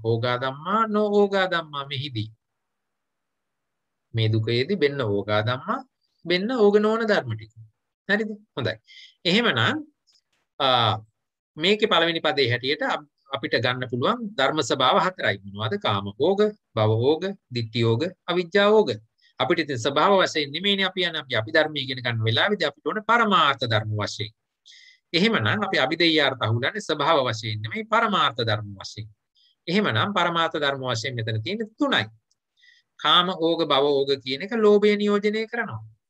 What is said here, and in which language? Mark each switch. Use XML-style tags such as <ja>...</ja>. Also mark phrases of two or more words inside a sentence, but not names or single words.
<pi>ඕගා ධම්මා නොಓගා ධම්මා මෙහිදී.</pi> <si>මේ දුකයේදී බෙන්න</si> <pi>ඕගා ධම්මා</pi> <si>බෙන්න ඕග නොවන ධර්ම ටික. හරිද? හොඳයි. එහෙමනම් මේකේ පළවෙනි පදේ හැටියට අපිට ගන්න පුළුවන් ධර්ම ස්වභාව හතරයි. මොනවද?</si> <pi>කාම ඕග, භව ඕග, ditthi ඕග, අවිජ්ජා ඕග.</pi> <si>අපිට ඉතින් ස්වභාව වශයෙන් නෙමෙයිනේ අපි යන අපි ධර්මයේ ඉගෙන ගන්න වෙලාවේදී අපිට ඕන පරමාර්ථ ධර්ම වශයෙන්. එහෙමනම් අපි අභිදේයාර්ථ අහුලන්නේ ස්වභාව වශයෙන් නෙමෙයි පරමාර්ථ ධර්ම වශයෙන්. එහෙමනම් පරමාර්ථ ධර්ම වශයෙන් මෙතන තියෙන තුනයි.</si> <pi>කාම ඕග, භව ඕග</pi> <si>කියන එක ලෝභය නියෝජනය කරනවා.</si>